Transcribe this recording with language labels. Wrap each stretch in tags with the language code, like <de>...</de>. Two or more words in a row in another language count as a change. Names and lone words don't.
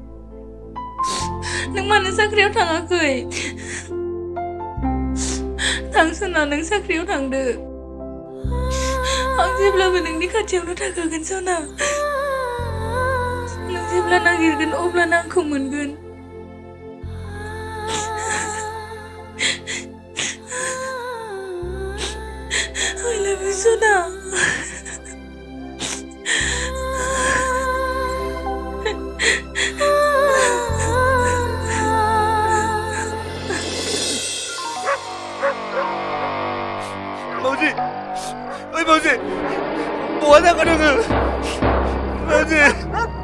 <brx>नों मानो साख्रियाव थाङाखै थां सना नों साख्रियाव थांदो आं जेब्लाबो नोंनि खाथियावनो थाखागोन सना नों जेब्ला नागिरगोन अब्लानो आंखौ मोनगोन</brx> <en>I love you</en> <brx>सना मावजि ओइ मावजि बहा थांखो नोङो मावजि</brx>